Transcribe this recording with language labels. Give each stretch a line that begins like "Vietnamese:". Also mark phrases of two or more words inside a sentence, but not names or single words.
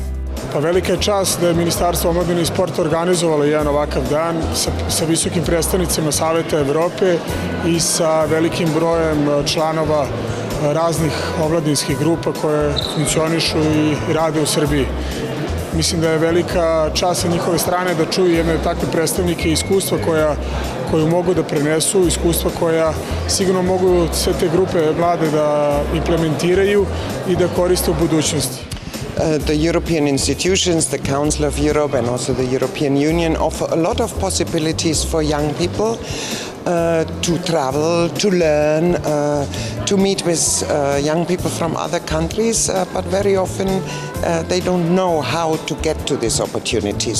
Serbian: Velika je čast da je Ministarstvo omladine i sporta organizovalo jedan ovakav dan sa visokim predstavnicima Saveta Evrope i sa velikim brojem članova raznih omladinskih grupa koje funkcionišu i rade u Srbiji. Mislim da je velika čast sa njihove strane da čuju jedne takve predstavnike i iskustva koju mogu da prenesu, iskustva koja sigurno mogu sve te grupe mlade da implementiraju i da koriste u budućnosti.
English: The European institutions, the Council of Europe and also the European Union offer a lot of possibilities for young people to travel, to learn, to meet with young people from other countries, but very often they don't know how to get to these opportunities.